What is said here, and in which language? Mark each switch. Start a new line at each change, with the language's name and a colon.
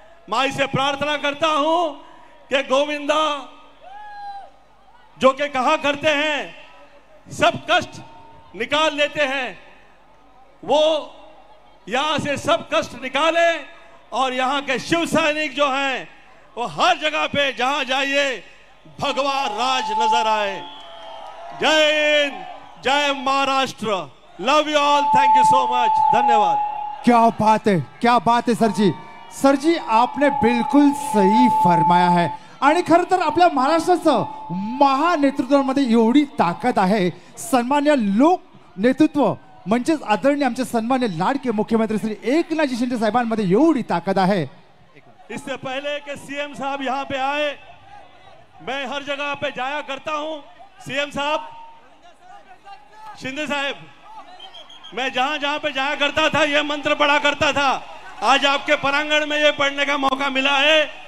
Hindi: माई से प्रार्थना करता हूं कि गोविंदा जो कि कहा करते हैं सब कष्ट निकाल लेते हैं, वो यहां से सब कष्ट निकाले और यहां के शिव सैनिक जो हैं वो हर जगह पे जहां जाइए भगवा राज नजर आए। जय हिंद, जय Maharashtra,
English: love you all, thank you so much,
Hindi: धन्यवाद। क्या बात है, क्या बात आहे सर जी। सर जी आपने बिलकुल सही फरमाया है।
Marathi: आणि खरं तर आपल्या महाराष्ट्राचं महानेतृत्वामध्ये एवढी ताकद आहे, सन्मान्य लोक नेतृत्व म्हणजेच आदरणीय आमचे सन्मान्य लाडके मुख्यमंत्री श्री एकनाथ शिंदे साहेबांमध्ये एवढी ताकद आहे।
Hindi: इससे पहले कि सीएम साहब यहाँ पे आए, मैं हर जगह पे जाया करता हूँ। सीएम साहब, शिंदे साहब, मैं जहां जहां पे जाया करता था ये मंत्र पढ़ा करता था। आज आपके प्रांगण में ये पढ़ने का मौका मिला है।